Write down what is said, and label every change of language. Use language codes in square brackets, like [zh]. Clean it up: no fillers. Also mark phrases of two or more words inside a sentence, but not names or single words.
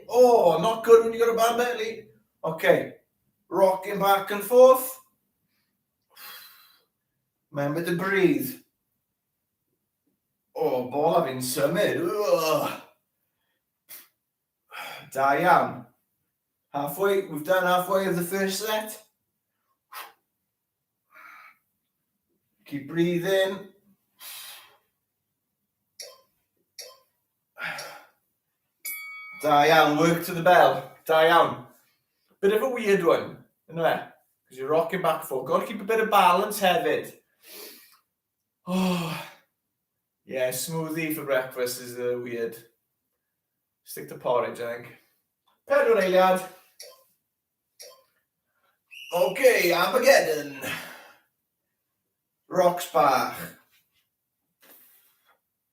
[en] Oh, not good when you got a bad belly. Okay. Rocking back and forth. Remember to breathe. [cy] Oh, bol a fi'n symud. Da iawn. [en] Halfway, we've done halfway of the first set. Keep breathing. [cy] Da iawn, [en] work to the bell. [cy] Da iawn. [en] Bit of a weird one, isn't it? Because you're rocking back and forth. Got to keep a bit of balance hefyd. Oh. Yeah, smoothie for breakfast is weird. Stick to porridge, I think. 4 eiliad. Okay, Armageddon. Rocks bach.